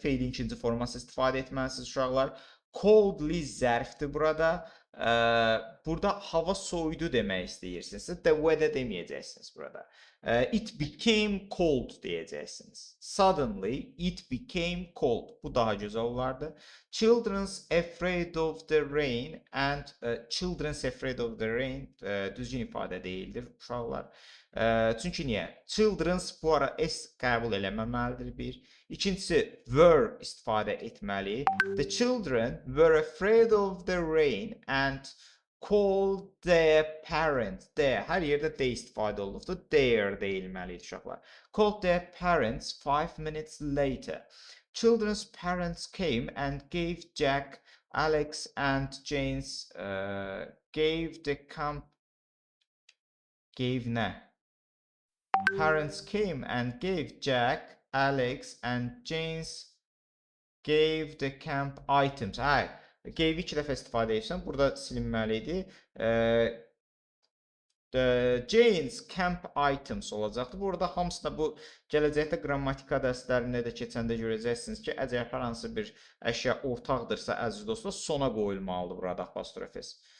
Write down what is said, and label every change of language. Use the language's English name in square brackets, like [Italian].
[Azerbaijani] Feilin ikinci forması istifadə etməlisiniz uşaqlar. Coldly zərfdir burada. Burada hava soyudu demək istəyirsiniz. The weather deməyəcəksiniz burada. [English] It became cold [Azerbaijani] deyəcəksiniz. [English] Suddenly it became cold. [Azerbaijani] Bu daha gözəl olardı. [English] Children's afraid of the rain [Azerbaijani] and children's afraid of the rain düzgün ifadə deyildir uşaqlar. Çünki niyə? Children's bu ara S qəbul eləməməlidir bir. İkincisi were istifadə etməli. [English] The children were afraid of the rain and called their parents. [Azerbaijani] Their, hər yerdə they istifadə olunubdur. Their deyilməlidir uşaqlar. [English] Called their parents 5 minutes later. Children's parents came and gave Jack, Alex and Jane's gave the camp. Gave nə? Parents came and gave Jack, Alex and Jane's gave the camp items. [Azerbaijani] Gave 2 dəfə istifadə edirsən. Burada silinməli idi. Jane's camp items olacaqdır. Burada hamısında bu gələcəkdə qrammatika dərslərində də keçəndə görəcəksiniz ki, əgər hər hansı bir əşya ortaqdırsa, əziz dostlar, sona qoyulmalıdır burada apostrofes.